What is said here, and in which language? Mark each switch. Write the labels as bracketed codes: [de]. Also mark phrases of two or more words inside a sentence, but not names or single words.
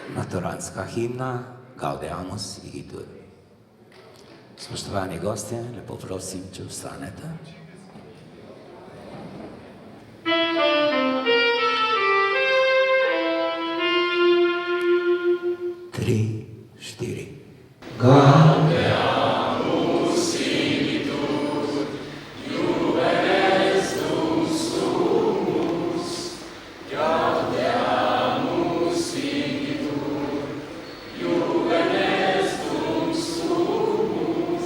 [sl] maturantska himna Gaudeamus Igitur. Spoštovani gostje, lepo prosim, če vstanete. 3, 4. [la] Gaudeamus Igitur, Juvenes Deus sumus. Gaudeamus Igitur, Juvenes Deus sumus.